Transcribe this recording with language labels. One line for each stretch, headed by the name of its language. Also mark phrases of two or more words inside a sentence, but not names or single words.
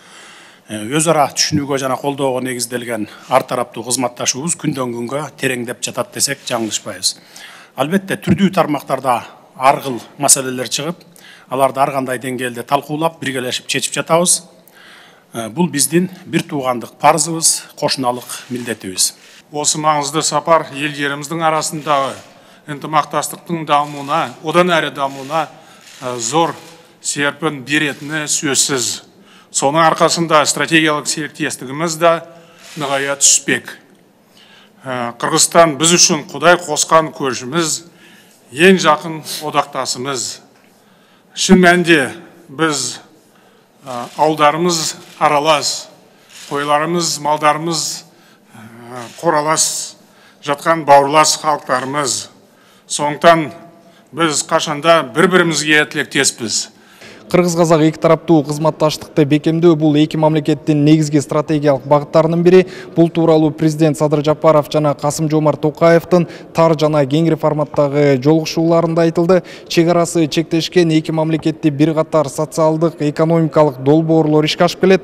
Kyrgyz: Өз ара түшүнүүгө жана колдоого негизделген ар тараптуу кызматташуубуз күндөн күнгө тереңдеп жатат десек жаңылышпайбыз. Албетте түрдүү тармактарда ар кыл маселелер чыгып, аларды ар кандай деңгээлде талкуулап, биргелешип чечип жатабыз. Бул биздин бир туугандык парзыбыз, кошуналык милдетибиз.
Kazakh: Осы маңызды сапар ел жеримиздин арасындагы ынтымакташтыктын дамууна, одан әрі дамууна зор серпин беретини сөзсүз. Соның арқасында стратегиялық серіктестігіміз да нығая түспек. Қырғызстан біз үшін Құдай қосқан көршіміз, ең жақын одақтасымыз. Шын мәнінде біз ауылдарымыз аралас, қойларымыз, малдарымыз қоралас жатқан бауырлас халықтарымыз. Сондықтан біз қашанда бір-бірімізге тілектеспіз.
Kyrgyz: Кыргыз-казак эки тараптуу кызматташтыкты бекемдөө бул эки мамлекеттин негизги стратегиялык багыттарынын бири. Бул тууралуу президент Садыр Жапаров жана Касым-Жомарт Токаевдин тар жана кеңири форматтагы жолугушууларында айтылды. Чек арасы чектешкен эки мамлекетти бир катар социалдык, экономикалык долбоорлор ишке ашып келет.